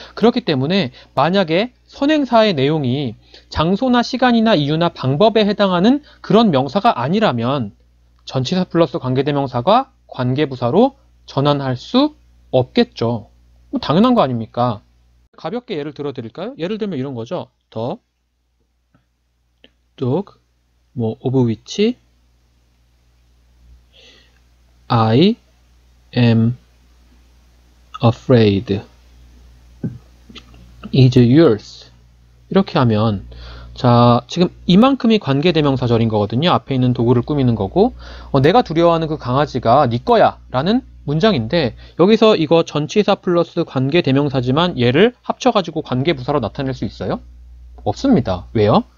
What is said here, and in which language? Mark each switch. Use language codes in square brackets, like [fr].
[ko] 그렇기 때문에 만약에 선행사의 내용이 장소나 시간이나 이유나 방법에 해당하는 그런 명사가 아니라면 전치사 플러스 관계대명사가 관계부사로 전환할 수 없겠죠. 뭐 당연한 거 아닙니까? 가볍게 예를 들어 드릴까요? 예를 들면 이런 거죠. [en] The dog, of which I am afraid is yours. [ko] 이렇게 하면, 자, 지금 이만큼이 관계대명사절인 거거든요. 앞에 있는 도구를 꾸미는 거고, 내가 두려워하는 그 강아지가 네 거야 라는 문장인데, 여기서 이거 전치사 플러스 관계대명사지만 얘를 합쳐가지고 관계부사로 나타낼 수 있어요? 없습니다. 왜요?